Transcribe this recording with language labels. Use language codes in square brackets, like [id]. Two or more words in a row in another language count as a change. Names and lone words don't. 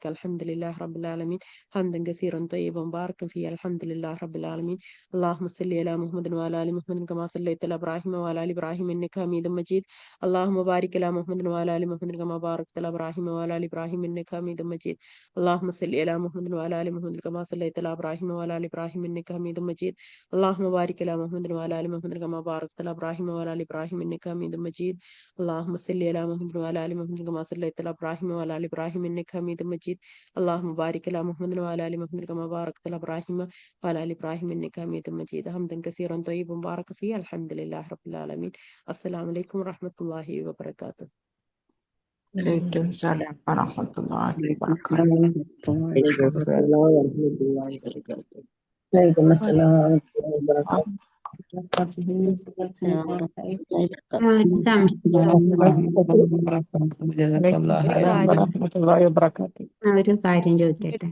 [ar] الحمد لله رب العالمين حمدا كثيرا طيبا مباركا فيه. الحمد لله رب العالمين. اللهم صل على محمد وعلى آل محمد كما صليت على إبراهيم وعلى آل إبراهيم إنك حميد مجيد. اللهم بارك على محمد وعلى آل محمد كما باركت على إبراهيم وعلى آل إبراهيم إنك حميد مجيد. اللهم صل على محمد وعلى ال محمد كما صليت على ابراهيم وعلى ال ابراهيم انك حميد مجيد. اللهم بارك على محمد وعلى ال محمد كما باركت على ابراهيم وعلى ال ابراهيم انك حميد مجيد. اللهم صل على محمد وعلى ال محمد كما صليت على ابراهيم وعلى ال ابراهيم انك حميد مجيد. اللهم بارك على محمد وعلى ال محمد كما باركت على ابراهيم وعلى ال ابراهيم انك حميد مجيد. حمدا كثيرا طيبا مباركا فيه. الحمد لله رب العالمين. السلام عليكم ورحمة الله وبركاته. وعليكم السلام ورحمة الله وبركاته. وعليكم السلام ورحمة الله وبركاته. وعليكم السلام ورحمة الله وبركاته. [ml] ഒരു കാര്യം ചോദിക്കട്ടെ.